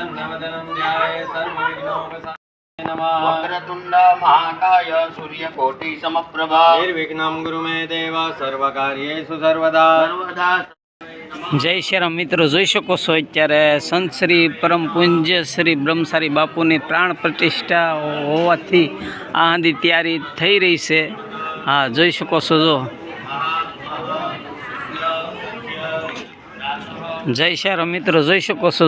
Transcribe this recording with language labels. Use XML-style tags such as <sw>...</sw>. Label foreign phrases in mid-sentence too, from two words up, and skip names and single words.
<sa>वक्रतुण्ड महाकाय सूर्यकोटिसमप्रभा निर्विघ्नं गुरु मे देव सर्वकार्येषु सर्वदा.</sa> <gu>જય શ્રી રામ મિત્રો, જોઈ શકો છો અત્યારે સંત શ્રી પરમ પૂજ્ય શ્રી બ્રહ્મચારી બાપુની પ્રાણ પ્રતિષ્ઠા હોવાથી આ હંધી તૈયારી થઈ રહી છે. હા, જોઈ શકો છો. જો જય શ્રી રામ મિત્રો, જોઈ શકો છો.</gu>